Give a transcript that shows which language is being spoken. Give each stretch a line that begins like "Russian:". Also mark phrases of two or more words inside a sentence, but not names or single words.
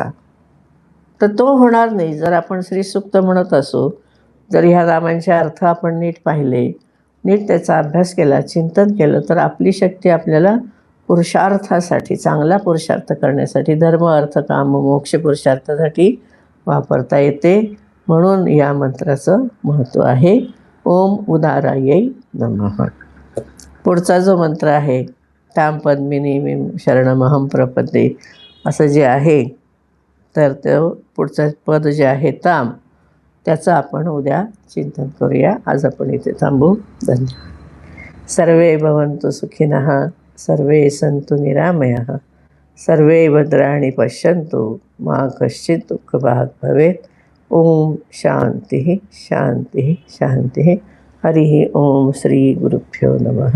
Marathi: तर तो होणार नाही जर आपण श्रीसूक्त म्हणत असू, जर ह्या नामांचे अर्थ आपण नीट पाहिले, नीट त्याचा अभ्यास केला, चिंतन केलं, तर आपली शक्ती आपल्याला पुरुषार्थासाठी, चांगला पुरुषार्थ करण्यासाठी, धर्म अर्थ काम मोक्ष पुरुषार्थासाठी वापरता येते. म्हणून या मंत्राचं महत्त्व आहे.
Sanskrit: ओम उदारायै नमः.
Marathi: पुढचा जो मंत्र आहे,
Sanskrit: ताम पद्मिनी शरणमहं प्रपद्ये,
Marathi: असं जे आहे, तर तो पुढचं पद जे आहे ताम, त्याचं आपण उद्या चिंतन करूया. आज आपण इथे थांबू. धन्यवाद.
Sanskrit: सर्वे भवन्तु सुखिनः, सर्वे सन्तु निरामयाः, सर्वे भद्राणि पश्यन्तु, मा कश्चित् दुःखभाग् भवेत्. ओम शांतिः शांतिः शांतिः. हरिः ओम. श्री गुरुभ्यो नमः.